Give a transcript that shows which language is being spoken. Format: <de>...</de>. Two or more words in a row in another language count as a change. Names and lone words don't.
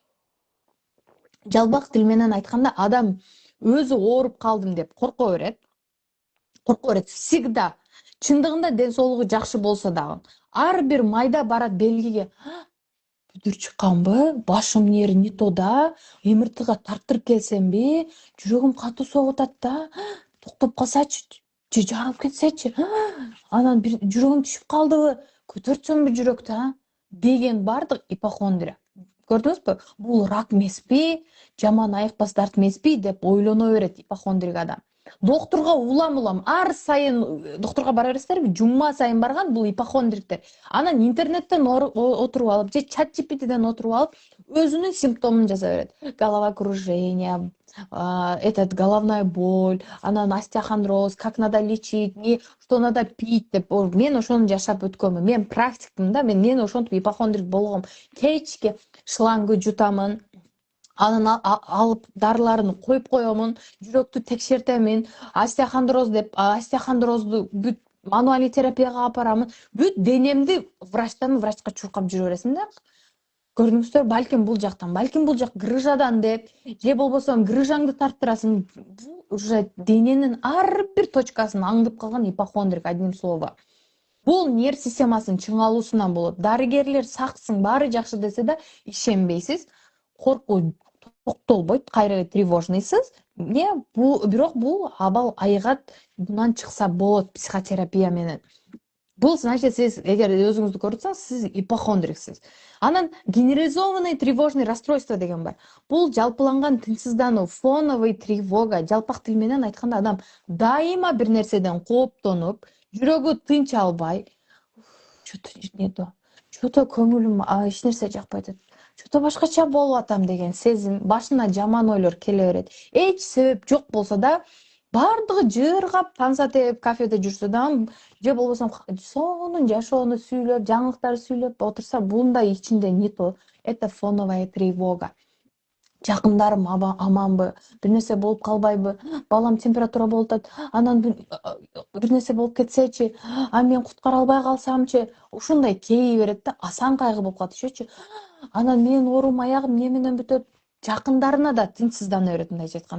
<ky>Жалпак тил менен айтканда адам өзү ооруп калдым деп корко берет.</ky> <ru>Всегда.</ru> <ky>Чындыгында ден соолугу жакшы болсо дагы. Ар бир майда барат белгиге. Бүдүр чыкканбы? Башым нери</ky> <ru>не то</ru> <ky>да? МРТга тарттырып келсемби? Жүрөгүм катуу согуп атат да? Токтоп калсачы? Же жарылып кетсечи? Анан бир жүрөгүм түшүп калдыбы? Көтөртсөмбү жүрөктү, деген бардык ипохондрия. Көрдүңүзбү? Бул рак эмеспи? Жаман айыкпас дарт эмеспи деп ойлоно берет ипохондрик адам. Доктурга улам ар сайын доктурга бара бересиздерби? Жума сайын барган бул ипохондриктер. Анан интернеттен отуруп алып же чат GPTден отуруп алып өзүнүн симптомун жаза берет.</ky> <ru>Головокружение, головная боль, анан остеохондроз, как надо лечить, что надо пить деп.</ru> <ky>Мен ошону жашап өткөнмүн. Мен практикмин да, мен ошентип ипохондрик болгом. Кечки шлангы жутамын. Анан алып дарыларын коюп коемун, жүрөктү текшертемин, остеохондрозду бүт мануальный терапияга алып барамын. Бүт денемди врачтан врачка чуркап жүрө бересиң да. Көрдүңүздөр, балким бул жактан, балким бул жак грыжадан деп, же болбосо грыжаңды тарттырасың. Бул уже дененин ар бир точкасын аңдып калган ипохондрик,</ky> <ru>одним словом.</ru> <ky>Бул нерв системасынын чыңалуусунан болот. Дарыгерлер саксың, баары жакшы десе да ишенбейсиз. Коркуу токтолбойт, кайра тревожныйсыз. Бирок бул абал айыгат, мындан чыкса болот психотерапия менен. Бул значит сиз эгер өзүңүздү көрсөңүз, сиз ипохондриксиз. Анан</ky> <ru>генерализованный тревожный расстройство</ru> <ky>деген бар. Бул жалпыланган тынчсыздануу,</ky> <ru>фоновый тревога.</ru> <ky>Жалпак тил менен айтканда адам дайыма бир нерседен кооптонуп, жүрөгү тынч албай, что-то көңүлүм эч нерсе жакпай атат. Что-то башкача болуп атам деген сезим, башына жаман ойлор келе берет. Эч себеп жок болсо да, бардыгы жыргап, танса тээп, кафеде жүрсө да, же болбосо сонун жашоону сүйлөп, жаңылыктарды сүйлөп отурса, бундай ичинде</ky> <ru>не то. Это фоновая тревога.</ru> <ky>Жакындарым аманбы, бир нерсе болуп калбайбы, балам температура болуп атат, анан бир нерсе болуп кетсечи, мен куткара албай калсамчы, ушундай кей берет да, асан кайгы болуп калат ишечи. Анан менин оорум аягым эмне менен бүтөт? Жакындарына да тынчсыздана берет, мындайча айтканда.</ky>